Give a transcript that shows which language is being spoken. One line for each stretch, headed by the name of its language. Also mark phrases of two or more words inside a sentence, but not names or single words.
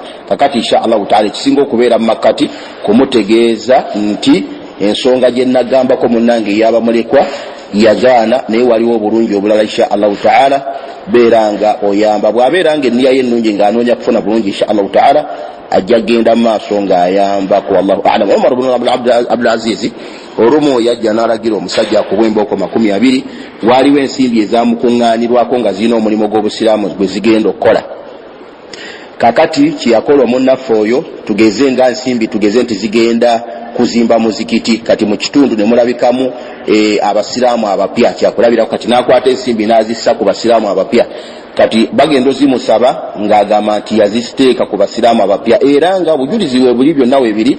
Ganda: Kakati
Arabic: إن شاء الله تعالى
Ganda: ekisinga okubeera mu makkati kumutegeeza nti ensonga gye nagambako munnange eyaba mulekwa yagaana naye waliwo obulungi obulala
Arabic: إن شاء الله تعالى
Ganda: beera nga oyamba. Bw'abeera ng'enniya ye ennungi ng'anoonya kufuna bulungi
Arabic: إن شاء الله تعالى
Ganda: ajja genda mu maaso ng'ayambako.
Arabic: والله أعلم.
Ganda: Umar ibn Abdul Aziz olumu yajja n'alagira omusajja akubwa embooko 20 waaliwo ensimbi ezamukuŋŋaanirwako nga zirina omulimu gw'obusiraamu gwe zigenda okukola. Kakati kiyakola omunnaffe oyo tugeze nga nsimbi tugeze nti zigenda kuzimba muzikiti kati mu kitundu ne mulabikamu abasiraamu abapya kyakulabirako kati n'akwata ensimbi n'azissa ku basiraamu abapya kati bagenda zimusaba ng'agamba nti yaziteeka ku basiraamu abapya era nga bujulizi we buli byonna weebiri.